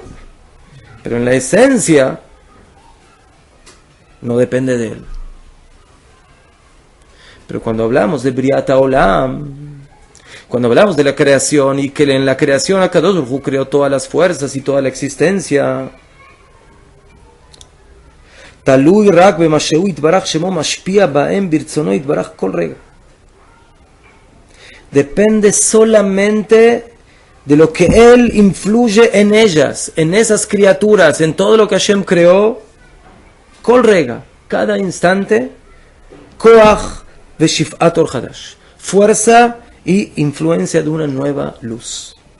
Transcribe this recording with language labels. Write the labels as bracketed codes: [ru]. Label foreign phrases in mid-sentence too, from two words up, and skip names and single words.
[es] Pero en la esencia no depende de él. Pero cuando hablamos de [he] בריאת העולם, [es] cuando hablamos de la creación y que en la creación [he] הקדוש ברוך הוא [es] creó todas las fuerzas y toda la existencia, [he] תלוי רק במה שהוא יתברך שמו משפיע בהם ברצונו יתברך כל רגע. [es] Depende solamente de lo que Él influye en ellas, en esas criaturas, en todo lo que Hashem creó. [he] כל רגע, [es] cada instante, [he] כח והשפעת אור חדש, [es] fuerza y influencia de una nueva luz.